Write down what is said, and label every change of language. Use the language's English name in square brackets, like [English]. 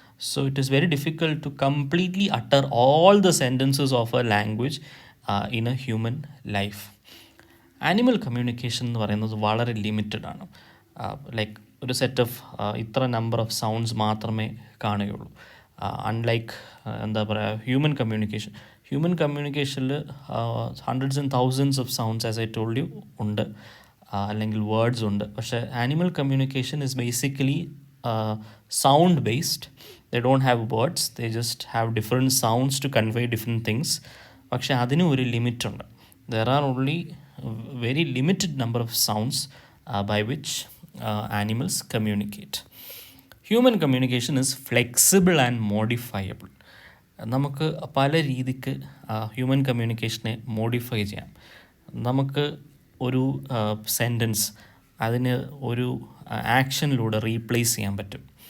[English] So, it is very difficult to completely utter all the sentences of a language in a human life. [Malayalam] Animal communication എന്ന് പറയുന്നത് വളരെ limited ആണ്. Like ഒരു set of ഇത്ര number of sounds മാത്രമേ കാണുകയുള്ളൂ. [English] unlike [Malayalam] എന്താ പറയുക, [English] Human കമ്മ്യൂണിക്കേഷനിൽ hundreds and thousands of sounds as I told you ഉണ്ട്, അല്ലെങ്കിൽ words ഉണ്ട്. പക്ഷേ animal communication is basically sound based. They don't have words, they just have different sounds to convey different things. [Malayalam] പക്ഷേ അതിനും ഒരു ലിമിറ്റുണ്ട്. [English] there are only very limited number of sounds by which animals communicate. Human communication is flexible and modifiable. [Malayalam] നമുക്ക് പല രീതിക്ക് human കമ്മ്യൂണിക്കേഷനെ modify ചെയ്യാം. നമുക്ക് ഒരു sentence അതിന് ഒരു ആക്ഷനിലൂടെ റീപ്ലേസ് ചെയ്യാൻ പറ്റും.